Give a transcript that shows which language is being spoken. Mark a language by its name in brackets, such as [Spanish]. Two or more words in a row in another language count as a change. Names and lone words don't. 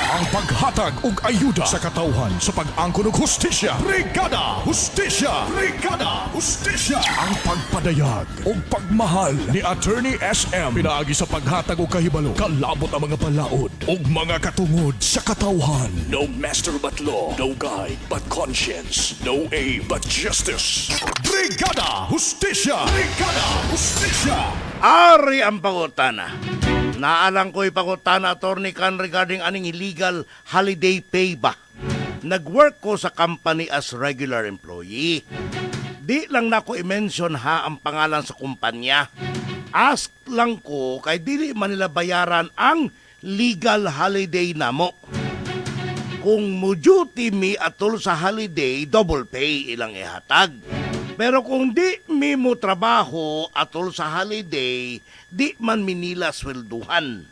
[Cebuano] Ang paghatag ug ayuda sa katawhan sa pag-angkon og hustisya. Brigada Justisya! Brigada Justisya! Ang pagpadayag ug pagmahal ni Attorney SM pinaagi sa paghatag og kahibalo, kalabot ang mga balaod ug mga katungod sa katawhan. [English] No master but law, no guide but conscience, no aim but justice. [Cebuano] Brigada Justisya! Brigada Justisya! Ari ang pangutana. Naalang ko'y pangutana, Attorney Can, regarding aning [English] illegal holiday pay [Cebuano] ba? Nag-work ko sa company [English] as regular employee. [Cebuano] Di lang na ko i-mention ha ang pangalan sa kumpanya. Ask lang ko kay dili man nila bayaran ang [English] legal holiday [Cebuano] namo. Kung mo duty mi atol sa holiday, [English] double pay [Cebuano] ilang ihatag. Pero kung di mi mo trabaho atol sa holiday, di man minila swelduhan.